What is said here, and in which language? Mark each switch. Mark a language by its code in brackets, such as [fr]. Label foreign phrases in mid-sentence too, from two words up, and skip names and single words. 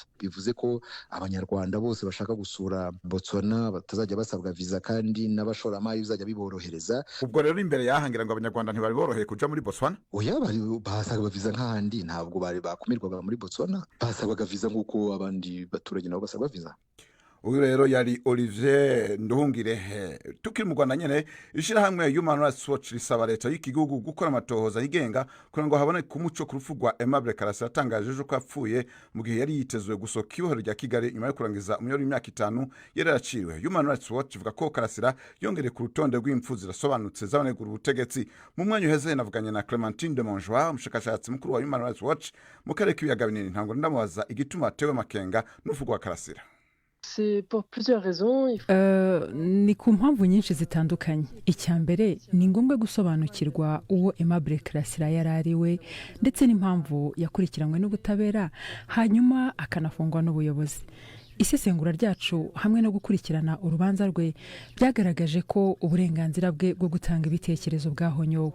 [rw] Bivuze ko abanyarwanda bose bashaka gusura Botswana batazajya basabwa visa, kandi n'abashoramari bizajya biborohereza. [rn] Ubwo rero imbere yahangira ngo abanyarwanda ntibari boroheye kuja muri Botswana? [rw] Oya, basabwa visa nk'ahandi, ntabwo bari bakumirwaga muri Botswana, basabwaga visa nk'uko abandi baturage nabo basabwa visa. [rn] Uyu rero yari Olivier Nduhungirehe. Tukiri mu Rwanda nyene, ishirahamwe Human Rights Watch risaba leta y'iki gihugu gukora amatohoza yigenga kugira ngo haboneke umuco ku rupfu rwa Aimable Karasira yatangaje ko yapfuye mu gihe yari yitezwe gusohoka ibohero rya Kigali nyuma yo kurangiza umuyoro w'imyaka 5 yari yaraciwe. Human Rights Watch ivuga ko Karasira yongereye ku rutonde rw'impfu zirasobanutse z'abanegura ubutegetsi. Mu mwanya uheze navuganye na Clementine de Monjoie, umushakashatsi mukuru wa Human Rights Watch mu karere k'ibiyaga binini. Ntabwo ndamubaza igituma atewe makenga n'urupfu rwa Karasira. [fr] C'est pour plusieurs raisons. [rw] Ni ku mpamvu nyinshi zitandukanye. Icya mbere ni ngombwa gusobanukirwa uwo Aimable Karasira yari ariwe ndetse n'impamvu yakurikiranywe n'ubutabera, hanyuma akanafungwa n'ubuyobozi. Isesengura ryacu hamwe no gukurikirana urubanza rwe byagaragaje ko uburenganzira bwe bwo gutanga ibitekerezo bwahonyowe.